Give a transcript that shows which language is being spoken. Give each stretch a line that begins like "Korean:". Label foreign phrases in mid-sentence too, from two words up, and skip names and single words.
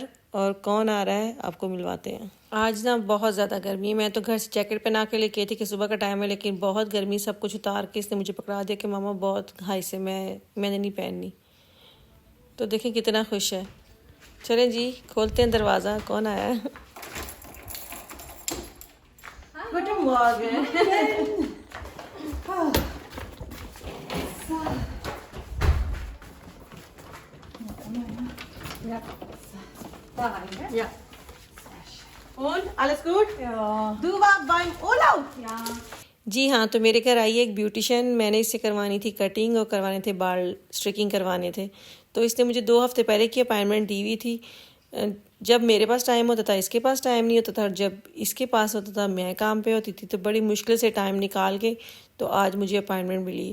Hindi: और कौन आ रहा है आपको मिलवाते हैं। आज ना बहुत ज़्यादा गर्मी है। मैं तो घर से जैकेट पहना के लेके आई थी कि सुबह का टाइम है, लेकिन बहुत गर्मी, सब कुछ उतार के इसने मुझे पकड़ा दिया कि मामा बहुत हाई से मैंने नहीं पहननी। तो देखें कितना खुश है। चलें जी, खोलते हैं दरवाज़ा। कौन आया है?
German: Guten Morgen. Ja. Da rein, gell? Ja. Und alles gut? Ja. Du warst beim Urlaub? Ja.
Hindi: जी हाँ, तो मेरे घर आई है एक ब्यूटिशियन। मैंने इससे करवानी थी कटिंग और करवाने थे बाल स्ट्रिकिंग करवाने थे। तो इसने मुझे 2 हफ्ते पहले की अपॉइंटमेंट दी हुई थी। जब मेरे पास टाइम होता था इसके पास टाइम नहीं होता था, और जब इसके पास होता था मैं काम पे होती थी। तो बड़ी मुश्किल से टाइम निकाल के तो आज मुझे अपॉइंटमेंट मिली।